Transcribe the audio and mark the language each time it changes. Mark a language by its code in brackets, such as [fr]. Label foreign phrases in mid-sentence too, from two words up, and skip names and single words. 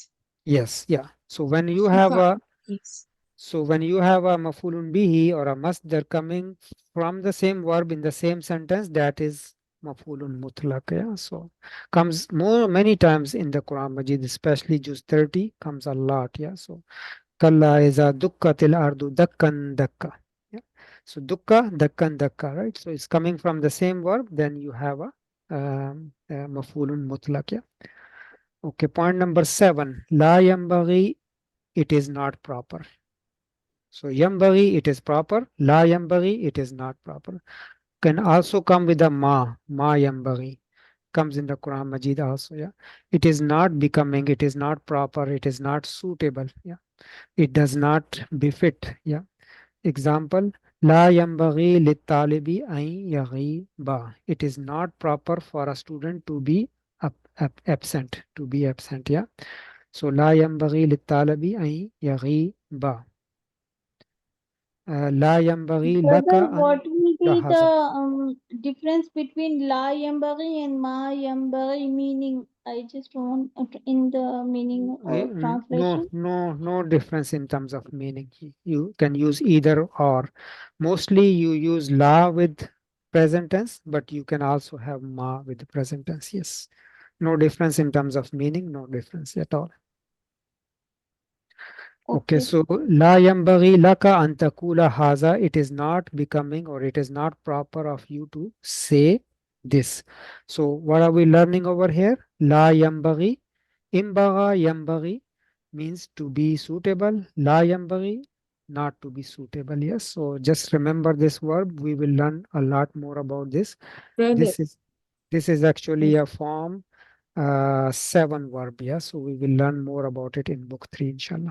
[en] yes, yeah. So when you have a Yes. So when you have a [ar] مفعول به [en] or a masdar coming from the same verb in the same sentence, that is [ar] مفعول مطلق. [en] Yeah? So comes many times in the Quran Majid, especially Juz 30 comes a lot. Yeah. [ar] So كلا إذا دكت الأرض دكا دكا. [en] Yeah. [ar] So دكت دكا دكا, [en] right? So it's coming from the same verb. Then you have a [ar] مفعول مطلق. [en] Yeah. Okay. Point number 7. [ar] لا ينبغي, [en] it is not proper. So yambaghi, it is proper. [ar] لا ينبغي, [en] it is not proper. Can also come with a [ar] ما ينبغي. [en] Comes in the Quran Majid also. Yeah. It is not becoming, it is not proper, it is not suitable. Yeah. It does not befit. Yeah. Example, [ar] لا ينبغي للطالب أن يغيب. [en] It is not proper for a student to be absent. To be absent. Yeah. [ar] So لا ينبغي للطالب أن يغيب. لا ينبغي [en] Brother, [ar] لك [en] what [ar] أن [en] will be [ar] تهذا. [en] the difference between [ar] لا ينبغي [en] and [ar] ما ينبغي [en] meaning? I just want in the meaning or translation. No difference in terms of meaning. You can use either or. Mostly you use la with present tense, but you can also have ma with the present tense. Yes. No difference in terms of meaning, no difference at all. [ar] Okay, so لا ينبغي لك أن تقول هذا, [en] it is not becoming or it is not proper of you to say this. So what are we learning over here? [ar] لا ينبغي, انبغى ينبغي [en] means to be suitable, [ar] لا ينبغي [en] not to be suitable. Yes, so just remember this verb. We will learn a lot more about this. Brother. This is actually a form 7 verb. Yeah, so we will learn more about it in book 3 inshallah.